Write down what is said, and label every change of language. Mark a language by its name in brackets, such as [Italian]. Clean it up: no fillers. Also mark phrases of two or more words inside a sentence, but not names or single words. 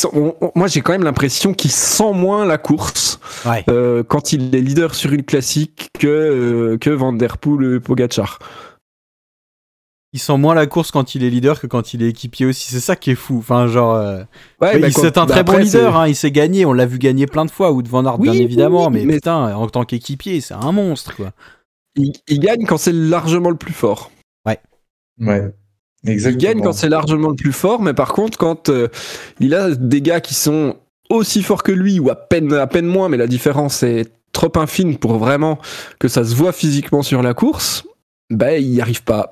[French] Moi, j'ai quand même l'impression qu'il sent moins la course quand il est leader sur une classique que Van Der Poel et Pogačar. Il sent moins la course quand il est leader que quand il est équipier aussi. C'est ça qui est fou. Enfin, genre, c'est un très bon leader. Hein, il s'est gagné. On l'a vu gagner plein de fois. Wout van Aert, bien évidemment. Mais putain, en tant qu'équipier, c'est un monstre, quoi. Il gagne quand c'est largement le plus fort. Ouais. Exactement. Il gagne quand c'est largement le plus fort, mais par contre, quand il a des gars qui sont aussi forts que lui, ou à peine moins, mais la différence est trop infime pour vraiment que ça se voit physiquement sur la course, il n'y arrive pas.